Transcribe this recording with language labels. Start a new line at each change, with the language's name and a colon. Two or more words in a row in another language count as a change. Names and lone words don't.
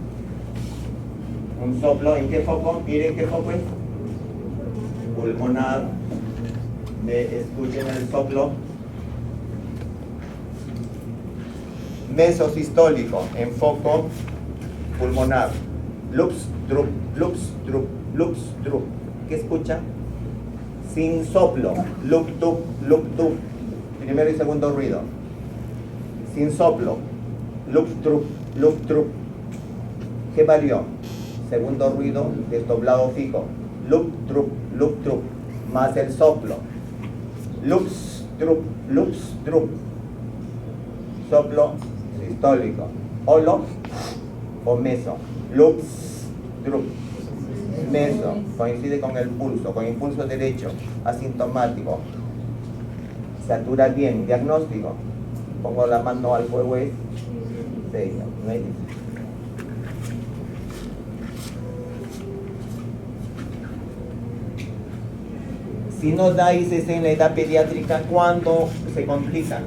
Spanish: Un soplo. ¿En qué foco? Miren qué foco es. Pulmonar. Escuchen el soplo. Mesosistólico, en foco pulmonar. Lups, drup, lups, drup, lups, drup. ¿Qué escucha? Sin soplo. Lup, tup, lup, tup. Primero y segundo ruido. Sin soplo. Lup, drup, lup, drup. ¿Qué varió? Segundo ruido, desdoblado fijo. Lup, drup, lup, drup. Más el soplo. Lups, drup, lups, drup. Soplo sistólico. Holo o meso. Lups, drup. Meso. Coincide con el pulso, con impulso derecho, asintomático. Satura bien. Diagnóstico. Pongo la mano al fuego, es 6. ¿No es? Si no da ICC en la edad pediátrica, ¿cuándo se complican?